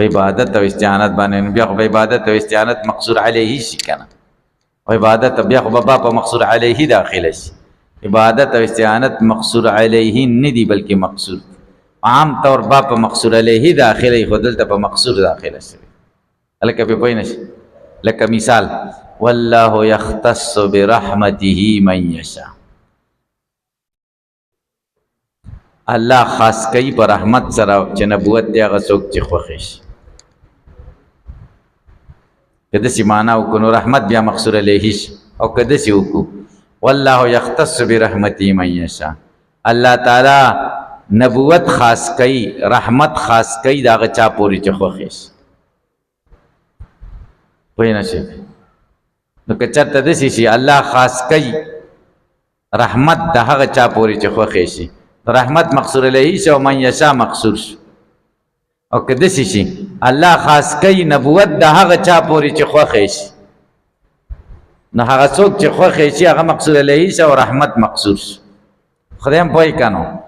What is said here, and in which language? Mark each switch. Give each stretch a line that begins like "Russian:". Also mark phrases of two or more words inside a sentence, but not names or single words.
Pashto: عبادت او استعانت باندې بیا خو په عبادت او استعانت
Arabic: مقصور علیه
Pashto: شي کنه او عبادت بیا خو په
Arabic: مقصور علیه
Pashto: داخله شي عبادت او استعانت
Arabic: مقصور علیه
Pashto: نه دی بلکې مقصور عام طور په
Arabic: مقصور علیه
Pashto: داخله خو دلته په مقصور داخله شي هلکه په پوه نشي لکه مثال
Arabic: والله یختص برحمته من یشاء
Pashto: الله خاص کوي په رحمت سره چې نبوت دی هغه څوک چې خوښ شي که داسې معنا وکړو نو رحمت بیا
Arabic: مقصور علیه
Pashto: شي او که داسې وکړو
Arabic: والله یختص برحمته من یشاء
Pashto: الله تعالی نبوت خاص کوي رحمت خاص کوي د هغه چا پورې چې خوښ شي پوه نه شئ نو که چېرته داسې شي الله خاص کوي رحمت د هغه چا پورې چې خوښ شي رحمت
Arabic: مقصور علیه
Pashto: شي او
Arabic: من یشاء
Pashto: مقصور شي او که داسې شي الله خاص کوي نبوت د هغه چا پورې چې خوښ شي نو هغه څوک چې خوښ شي هغه
Arabic: مقصور علیه
Pashto: شي او رحمت مقصور شي خدای هم پوه که نو